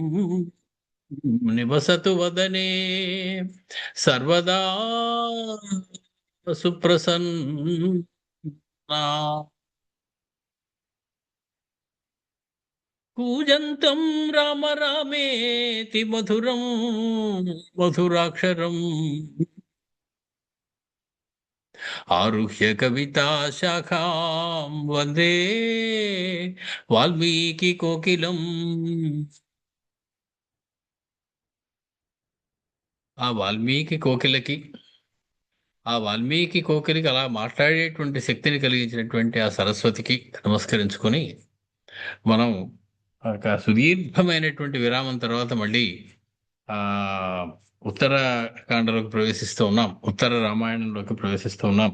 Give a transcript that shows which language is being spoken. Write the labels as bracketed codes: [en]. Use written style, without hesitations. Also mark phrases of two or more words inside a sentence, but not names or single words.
[sa] निवसतु वदने सर्वदा सुप्रसन्ना कूजन्तं राम रामेति मधुरं मधुराक्षरम् आरुह्य कविता शाखां वन्दे वाल्मीकि कोकिलम् [te] ఆ వాల్మీకి కోకిలకి అలా మాట్లాడేటువంటి శక్తిని కలిగించినటువంటి ఆ సరస్వతికి నమస్కరించుకొని మనం ఒక సుదీర్ఘమైనటువంటి విరామం తర్వాత మళ్ళీ ఆ ఉత్తరకాండలోకి ప్రవేశిస్తూ ఉన్నాం, ఉత్తర రామాయణంలోకి ప్రవేశిస్తూ ఉన్నాం.